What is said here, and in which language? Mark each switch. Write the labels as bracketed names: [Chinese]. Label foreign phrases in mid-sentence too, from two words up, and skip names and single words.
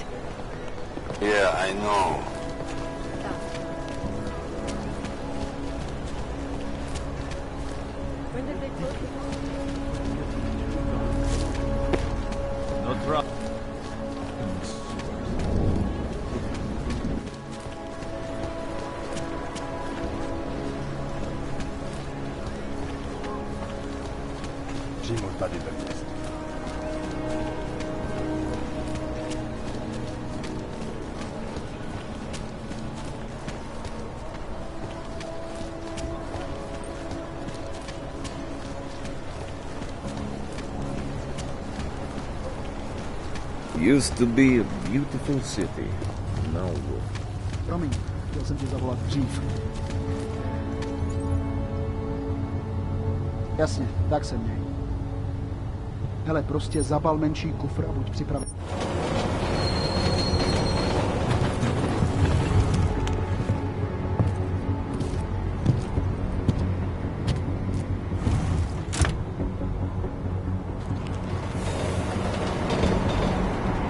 [English] Yeah, I know. When did they close the No trouble. [Czech] Přímo tady ve městě. [English] Used to be a beautiful city. Now what? [Czech] Promiň, chtěl jsem tě zavolat dřív. Jasně, tak se měj. Hele, prostě zabal menší kufr a buď připraven. Děláš